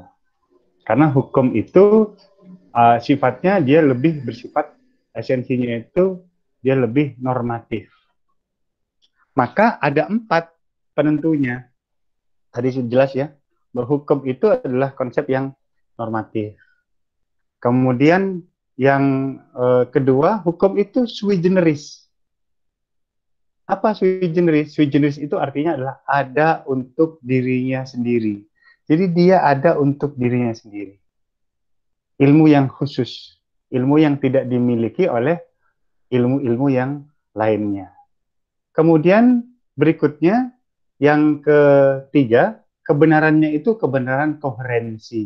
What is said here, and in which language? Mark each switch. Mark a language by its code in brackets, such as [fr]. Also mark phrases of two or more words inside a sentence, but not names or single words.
[id] Karena hukum itu sifatnya dia lebih bersifat, esensinya itu dia lebih normatif. Maka ada 4 penentunya. Tadi sudah jelas ya, bahwa hukum itu adalah konsep yang normatif. Kemudian yang kedua, hukum itu [la] sui generis. [id] Apa [la] sui generis? Sui generis [id] itu artinya adalah ada untuk dirinya sendiri. Jadi dia ada untuk dirinya sendiri. Ilmu yang khusus, ilmu yang tidak dimiliki oleh ilmu-ilmu yang lainnya. Kemudian berikutnya, yang ketiga, kebenarannya itu kebenaran koherensi.